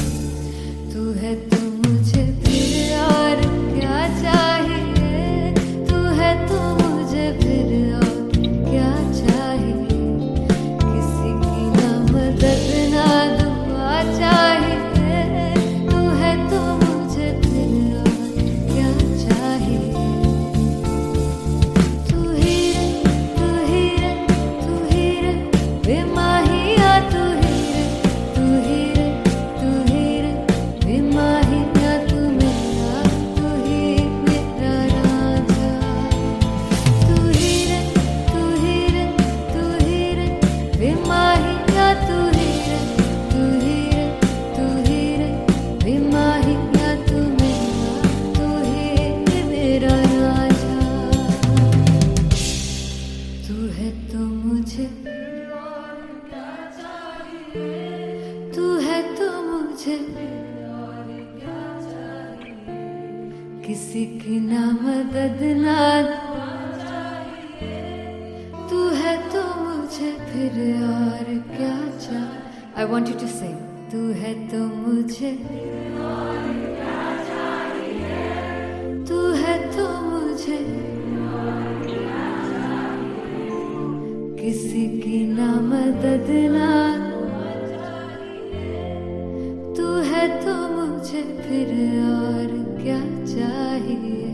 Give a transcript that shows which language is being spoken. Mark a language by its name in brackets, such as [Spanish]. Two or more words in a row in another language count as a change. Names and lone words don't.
[Hindi] तू है तो मुझे फिर और क्या चाहिए, तू है तो मुझे फिर और क्या चाहिए। किसी की ना मदद ना दुआ चाहिए, तू है तो मुझे फिर और क्या चाहिए। तू ही रे तू ही रे बेमाहिया, तू ही रे बेमाहिया, तू मेरा राजा। तू ही रे बेमाहिया, तू ही रे बेमाहिया, तू मेरा राजा। तू है तो मुझे तू है तो मुझे किसी की ना मदद ना तू है तो मुझे फिर और क्या चाहिए। [English] I want you to sing. [Hindi] तू है तो मुझे तू है तो मुझे किसी की ना मदद ना तू है तो मुझे फिर और क्या चाहिए।